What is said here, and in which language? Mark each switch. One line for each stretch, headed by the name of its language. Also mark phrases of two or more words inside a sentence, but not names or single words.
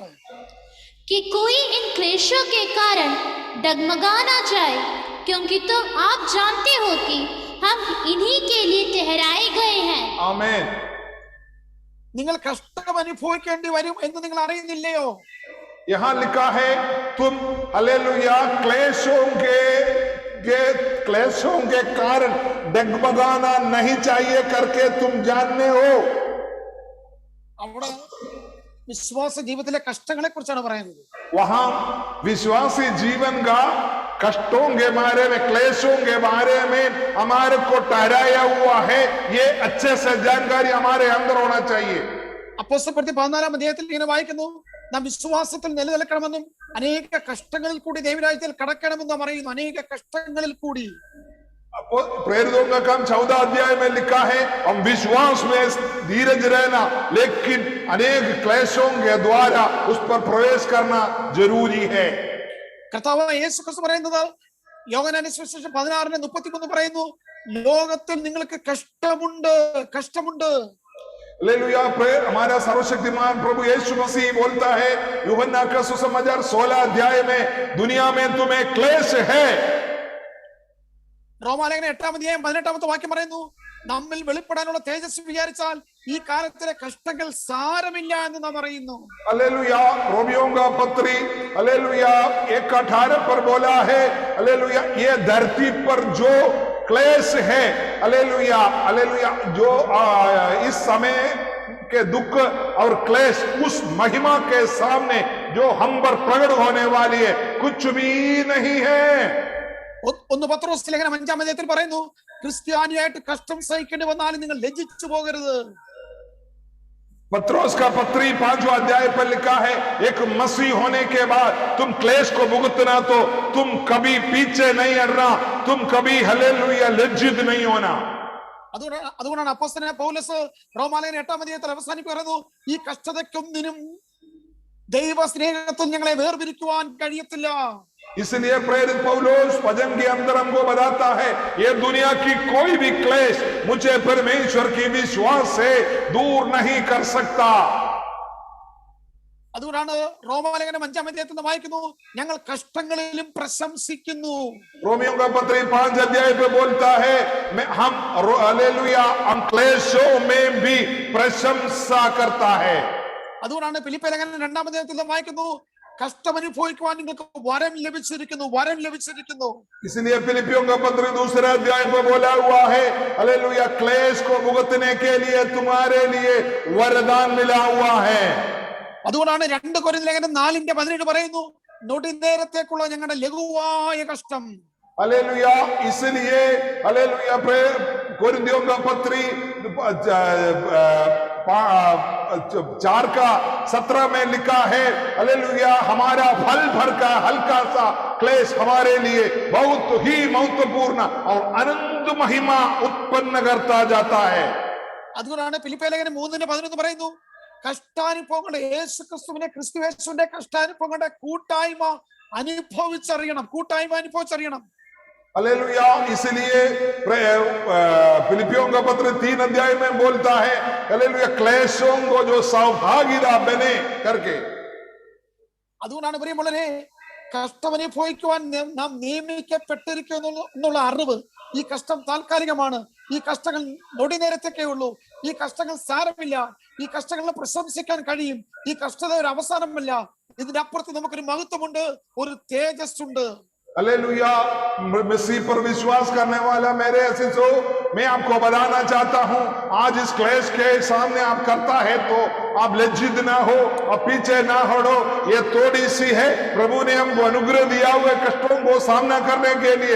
Hindi: कि कोई इन क्लेशों के कारण डगमगा ना जाए, क्योंकि तुम आप जानते हो कि हम इन्हीं के लिए ठहराए गए हैं। आमीन।
Malayalam: നിങ്ങൾ കഷ്ടം അനുഭവിക്കേണ്ടി വരും എന്ന് നിങ്ങൾ അറിയുന്നില്ലയോ?
Hindi: यहाँ लिखा है, तुम हालेलुया क्लेशों के कारण डगमगाना नहीं चाहिए करके तुम जानने हो।
Malayalam: അവിടെ വിശ്വാസ ജീവിതത്തിലെ കഷ്ടങ്ങളെ കുറിച്ചാണ് പറയുന്നത്.
Hindi: वहां विश्वासी जीवन का कष्टों के बारे में, क्लेशों के बारे में हमारे को ठहराया हुआ है, ये अच्छे से जानकारी हमारे अंदर होना चाहिए।
Malayalam: അപ്പോസ്തലപ്രവൃത്തി 14-ാം അധ്യായത്തിൽ ഇങ്ങനെ വായിക്കുന്നു, നാം വിശ്വാസത്തിൽ നിലനിൽക്കണമെന്നും അനേക കഷ്ടങ്ങളിൽ കൂടി ദൈവരാജ്യത്തിൽ കടക്കണമെന്നും നാം അറിയുന്നു. അനേക കഷ്ടങ്ങളിൽ കൂടി.
Hindi: प्रेरितों का काम 14 अध्याय में लिखा है, हम विश्वास में धीरज रहना, लेकिन अनेक क्लेशों के द्वारा उस पर प्रवेश करना जरूरी है।
Malayalam: കർത്താവായ യേശു ക്രിസ്തു പറയുന്നത്, യോഹന്നാന്റെ സുവിശേഷം 16:33 പറയുന്നു, ലോകത്തിൽ നിങ്ങൾക്ക് കഷ്ടമുണ്ട്.
Hindi: हालेलुया। हमारा सर्वशक्तिमान प्रभु यीशु मसीह बोलता है यूहन्ना का सुसमाचार 16 अध्याय में, दुनिया में तुम्हें क्लेश है।
Malayalam: റോമാലേഖനം 8-ാം അധ്യായം 18-ാമത്തെ വാക്യം പറയുന്നു, നമ്മിൽ വെളിപ്പെടാനുള്ള തേജസ് വിചാരിച്ചാൽ ഈ കാലത്തിലെ കഷ്ടങ്ങൾ സാരമില്ല എന്ന് നാം അറിയുന്നു.
Hindi: हालेलुया। रोमियों का पत्री हालेलुया 1:18 पर बोला है हालेलुया, ये धरती पर जो क्लेश है हालेलुया हालेलुया, जो इस समय के दुख और क्लेश उस महिमा के सामने जो हम पर प्रकट होने वाली है कुछ भी नहीं है।
Malayalam: ഒന്ന് പത്രോസ് ലേഖനം 5-ാം അധ്യായത്തിൽ പറയുന്നു, ക്രിസ്ത്യാനിയായിട്ട് കഷ്ടം സഹിക്കേണ്ടി വന്നാലും നിങ്ങൾ ലജ്ജിച്ചു പോകരുത്.
Hindi: पत्रोस का पत्री 5वां अध्याय पर लिखा है, एक मसीह होने के बाद तुम क्लेश को भुगतना तो तुम कभी पीछे नहीं हटना, तुम कभी हालेलुया लज्जित नहीं होना।
Malayalam: അതുകൊണ്ടാണ് അപ്പോസ്തലനായ പൗലോസ് റോമാലേഖനം 8-ാം അധ്യായത്തിൽ അവസാനിപ്പിക്കുന്നു, ഈ കഷ്ടതയ്ക്കൊന്നിനും ദൈവ സ്നേഹത്തിൽ ഞങ്ങളെ വേർപിരിക്കുവാൻ കഴിയത്തില്ല.
Hindi: इसलिए प्रेरित पौलुस भजन के अंदर हमको बताता है, ये दुनिया की कोई भी क्लेश मुझे परमेश्वर की विश्वास से दूर नहीं कर सकता।
Malayalam: അതുകൊണ്ടാണ് റോമാലേഖനം 5-ാം അധ്യായത്തിൽ വായിക്കുന്നു, ഞങ്ങൾ കഷ്ടങ്ങളിലും പ്രശംസിക്കുന്നു.
Hindi: रोमियों का पत्री 5 अध्याय पे बोलता है, हम हालेलुया हम क्लेशों में भी प्रशंसा करता है।
Malayalam: അതുകൊണ്ടാണ് ഫിലിപ്പിയ ലേഖനം 2-ാം അധ്യായത്തിൽ വായിക്കുന്നു, കഷ്ടം അനുഭവിക്കുവാൻ നിങ്ങൾക്ക് വരം ലഭിച്ചിരിക്കുന്നു, വരം ലഭിച്ചിരിക്കുന്നു.
Hindi: इसलिए फिलिपियों का पत्र 2 अध्याय में बोला हुआ है हालेलुया, क्लेश को भुगतने के लिए तुम्हारे लिए वरदान मिला हुआ है।
Malayalam: അതുകൊണ്ടാണ് 2 കൊരിന്ത്യർ ലേഖനം 4:17 പറയുന്നു, നൊടി നേരത്തേക്കുള്ള ഞങ്ങളുടെ ലഘുവായ കഷ്ടം.
Hindi: हालेलुया। इसलिए हालेलुया कोरिन्थियों का पत्री 4:17 में लिखा है हालेलुया, हमारा फल भर का हल्का सा क्लेश हमारे लिए बहुत ही महत्वपूर्ण और अनंत महिमा उत्पन्न करता जाता है।
Malayalam: അതുകൊണ്ടാണ് ഫിലിപ്പിയ ലേഖനം 3:11 പറയുന്നു, കഷ്ടാനുഭവങ്ങളുടെ ക്രിസ്തുയേശുവിന്റെ കഷ്ടാനുഭവങ്ങളുടെ കൂട്ടായ്മ അനുഭവിച്ചറിയണം, കൂട്ടായ്മ അനുഭവിച്ചറിയണം.
Hindi: हालेलुया। इसलिए फिलिपियों का पत्र 3 अध्याय में बोलता है हालेलुया, क्लेशों को जो सौभागीदार बने करके।
Malayalam: അതുകൊണ്ടാണ് പ്രിയമുള്ളവരെ, കഷ്ടം അനുഭവിക്കുവാൻ നാം നിയമിക്കപ്പെട്ടിരിക്കുന്നു എന്നുള്ള അറിവ്. ഈ കഷ്ടം താൽക്കാലികമാണ്, ഈ കഷ്ടങ്ങൾ നൊടി നേരത്തേക്കേ ഉള്ളൂ, ഈ കഷ്ടങ്ങൾ സാരമില്ല, ഈ കഷ്ടങ്ങളെ പ്രശംസിക്കാൻ കഴിയും, ഈ കഷ്ടത ഒരു അവസാനമല്ല, ഇതിന്റെ അപ്പുറത്ത് നമുക്കൊരു മഹത്വമുണ്ട്, ഒരു തേജസ് ഉണ്ട്.
Hindi: हालेलुया। मसीह पर विश्वास करने वाला मेरे अजीजों, मैं आपको बताना चाहता हूं, आज इस क्लेश के सामने आप करता है तो आप लज्जित ना हो और पीछे ना हटो। ये थोड़ी सी है, प्रभु ने हमको अनुग्रह दिया हुए कष्टों को सामना करने के लिए।